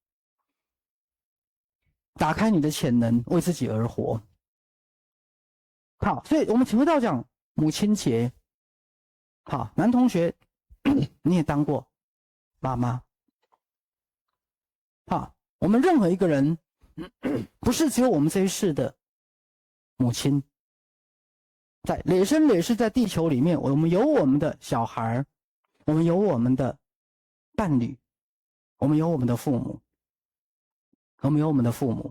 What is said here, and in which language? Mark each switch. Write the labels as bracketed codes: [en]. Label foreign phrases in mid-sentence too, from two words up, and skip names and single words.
[zh] 打開你的潛能，為自己而活。好，所以我們回到講母親節。好，男同學，你也當過媽媽。好，我們任何一個人，不是只有我們這一世的母親，在累生累世在地球裡面，我們有我們的小孩，我們有我們的伴侶， 我們有我們的父母，我們有我們的父母。